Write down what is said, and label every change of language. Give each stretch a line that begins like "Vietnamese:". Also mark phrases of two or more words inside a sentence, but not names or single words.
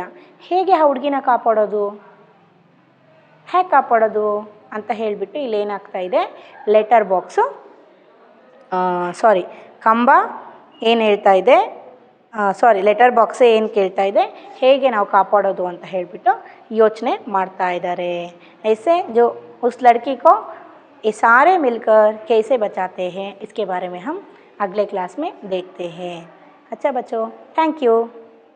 Kannada: ಹೇಗೆ ಆ ಹುಡುಗಿನ ಕಾಪಾಡೋದು ಅಂತ ಹೇಳಿಬಿಟ್ಟು ಇಲ್ಲೇನಾಗ್ತಾ ಇದೆ,
English: letter box
Kannada: ಕಂಬ ಏನು ಹೇಳ್ತಾ ಇದೆ,
English: letter box
Kannada: ಏನು ಕೇಳ್ತಾ ಇದೆ, ಹೇಗೆ ನಾವು ಕಾಪಾಡೋದು ಅಂತ ಹೇಳಿಬಿಟ್ಟು ಯೋಚನೆ ಮಾಡ್ತಾ ಇದ್ದಾರೆ.
Hindi: ऐसे जो उस लड़की को ये सारे मिलकर कैसे बचाते हैं, इसके बारे में हम अगले क्लास में देखते हैं. अच्छा बच्चों,
English: thank you.